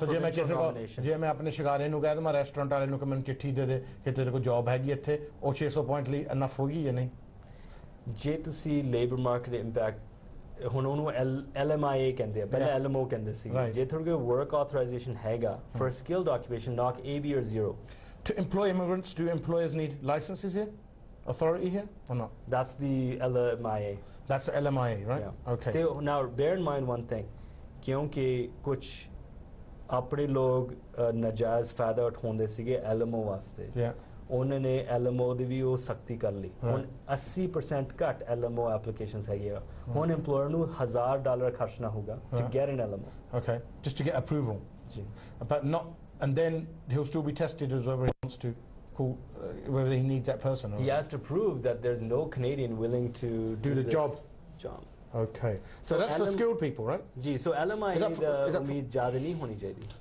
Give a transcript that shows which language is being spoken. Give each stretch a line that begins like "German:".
Punjabi: ਜੇ ਮੈਂ ਕਿਸੇ ਕੋਲ ਜੇ ਮੈਂ ਆਪਣੇ ਸ਼ਿਕਾਰੇ ਨੂੰ ਕਹਿ ਦਵਾਂ ਰੈਸਟੋਰੈਂਟ ਵਾਲੇ ਨੂੰ ਕਿ ਮੈਨੂੰ ਚਿੱਠੀ ਦੇ ਦੇ ਕਿ ਤੇਰੇ ਕੋਲ ਜੌਬ ਹੈਗੀ ਇੱਥੇ ਉਹ 600 ਪੁਆਇੰਟ ਲਈ ਇਨਫ ਹੋਗੀ ਜਾਂ ਨਹੀਂ ਜੇ ਤੁਸੀਂ ਲੇਬਰ ਮਾਰਕੀਟ ਇੰਪੈਕਟ ਹੁਣ ਉਹਨੂੰ LMIA ਕਹਿੰਦੇ ਆ ਪਹਿਲਾਂ LMO ਕਹਿੰਦੇ ਸੀ ਜੇ ਤੁਹਾਡੇ ਕੋਲ ਵਰਕ ਆਥੋਰਾਈਜੇਸ਼ਨ ਹੈਗਾ for skilled occupation not AB or 0
English: to employ immigrants do employers need licenses here authority here or not that's the LMIA that's LMIA right okay now bear in mind one thing
Punjabi: ਕਿਉਂਕਿ ਕੁਝ ਆਪਣੇ ਲੋਕ ਨਜਾਇਜ਼ ਫਾਇਦਾ ਉਠਾਉਂਦੇ ਸੀਗੇ LMO ਵਾਸਤੇ ਉਹਨਾਂ ਨੇ LMO ਦੀ ਵੀ ਉਹ ਸਖਤੀ ਕਰ ਲਈ ਹੁਣ 80% ਘੱਟ LMO ਐਪਲੀਕੇਸ਼ਨਸ ਹੈਗੀਆਂ ਹੁਣ EMPLOYER ਨੂੰ $1000 ਖਰਚਣਾ ਹੋਗਾ
English: to get an LMO okay just to get approval
Punjabi: ਜੀ
English: but not and then he'll still be tested as whether he wants to whether he needs that person he has to prove that there's no Canadian willing to do the job okay so that's the skilled people right
Punjabi: ji so LMI the ummeed zyada nahi honi chahiye